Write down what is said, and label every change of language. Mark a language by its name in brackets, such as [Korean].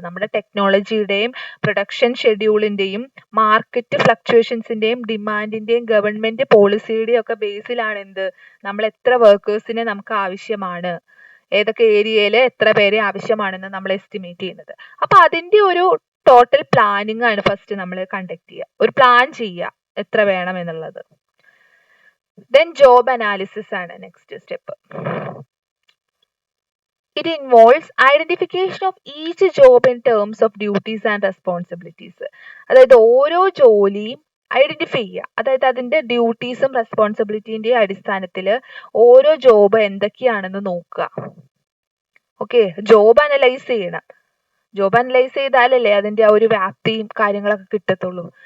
[Malayalam] നമ്മുടെ ടെക്നോളജിയുടെയും production ഷെഡ്യൂളിന്റെയും market ഫ്ലക്ച്വേഷൻസിന്റെയും ഡിമാൻഡിന്റെയും government പോളിസിയുടെയും ഒക്കെ ബേസിലാണ് എന്ത്, നമ്മൾ എത്ര വർക്കേഴ്സിനെ നമുക്ക് ആവശ്യമാണ്, ഏതൊക്കെ ഏരിയയിൽ എത്ര പേരെ ആവശ്യമാണെന്ന് നമ്മൾ എസ്റ്റിമേറ്റ് ചെയ്യുന്നത്. അപ്പൊ അതിന്റെ ഒരു ടോട്ടൽ പ്ലാനിങ് ആണ് ഫസ്റ്റ് നമ്മൾ കണ്ടക്ട് ചെയ്യുക, ഒരു പ്ലാൻ ചെയ്യുക എത്ര വേണം എന്നുള്ളത്. ദെൻ ജോബ് അനാലിസിസ് ആണ് next step. [English] It involves identification of each job in terms of duties and responsibilities. [Malayalam] അതായത് ഓരോ ജോലിയും ഐഡന്റിഫൈ ചെയ്യുക, അതായത് അതിന്റെ ഡ്യൂട്ടീസും റെസ്പോൺസിബിലിറ്റിന്റെയും അടിസ്ഥാനത്തിൽ ഓരോ ജോബ് എന്തൊക്കെയാണെന്ന് നോക്കുക. ഓക്കെ, ജോബ് അനലൈസ് ചെയ്യണം. ജോബ് അനലൈസ് ചെയ്താലല്ലേ അതിന്റെ ആ ഒരു വ്യാപ്തിയും കാര്യങ്ങളൊക്കെ കിട്ടത്തുള്ളൂ.